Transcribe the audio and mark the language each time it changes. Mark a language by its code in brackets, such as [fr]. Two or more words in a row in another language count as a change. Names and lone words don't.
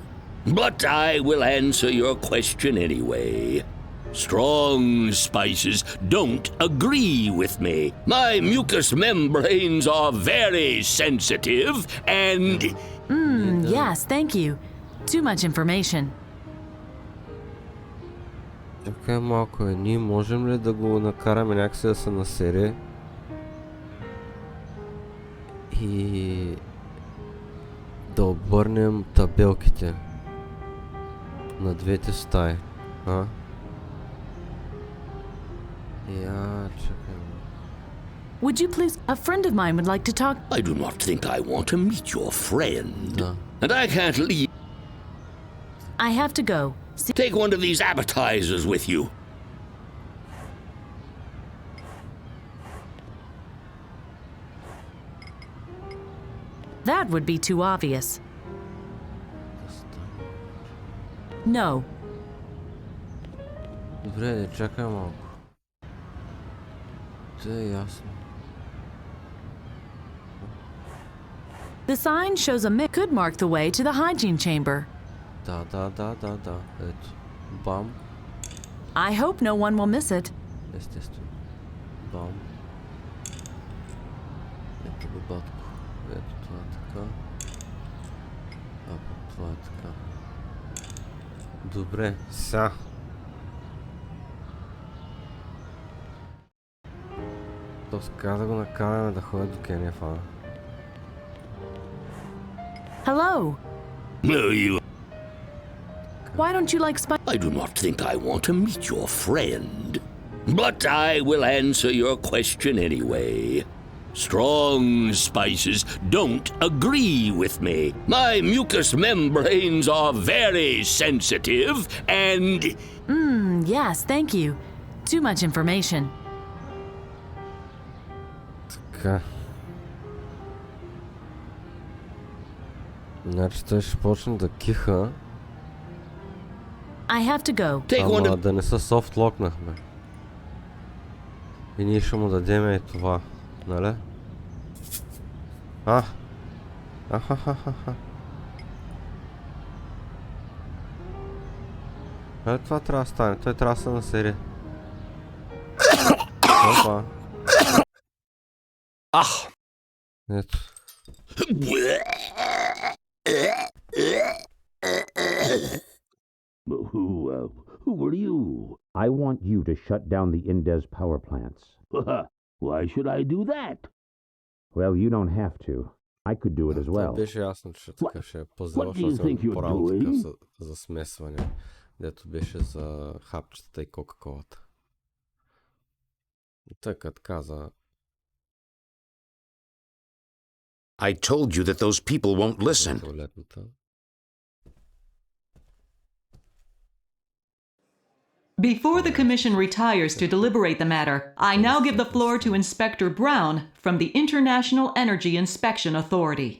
[en] But I will answer your question anyway. Strong spices don't agree with me. My mucous membranes are very sensitive and... Yes, thank you. Too much information. [bg] Чакай малко, ние можем ли да го накараме някакси да се насере? И... да обърнем табелките на двете стаи, Я, чакай. [en] Would you please... A friend of mine would like to talk... I do not think I want to meet your friend. [bg] Да. [en] And I can't leave. I have to go. Take one of these appetizers with you. That would be too obvious. No. [bg] Добре, чакай малко. Це е ясно. [en] The sign shows a myth could mark the way to the hygiene chamber. [bg] Да. Ето. Бам. [en] I hope no one will miss it. [bg] Естествено. Бам. Ето го, батко. Ето това е така. А пък това е така. Добре, сега. То сега да го накараме да ходи до Кенефа. [en] Hello. No, you... Why don't you like spicy... I do not think I want to meet your friend. But I will answer your question anyway. Strong spices don't agree with me. My mucous membranes are very sensitive and... Yes, thank you. Too much information. [bg] Така. Значи той ще почне да киха. [en] I have to go. [bg] Ама да не се софт локнахме. И ние ще му дадем и това. Нали? Това трябва да стане. Той трябва да се насери. Опа. Ето. [en] Who are you? I want you to shut down the Indez power plants. Why should I do that? Well, you don't have to. I could do it as well. [bg] Беше ясно, че така ще е пъзел, защото съм по-рано така за смесване, дето беше за хапчетата и кока-колата. Така каза. [en] I told you that those people won't listen. Before the Commission retires to deliberate the matter, I now give the floor to Inspector Brown from the International Energy Inspection Authority.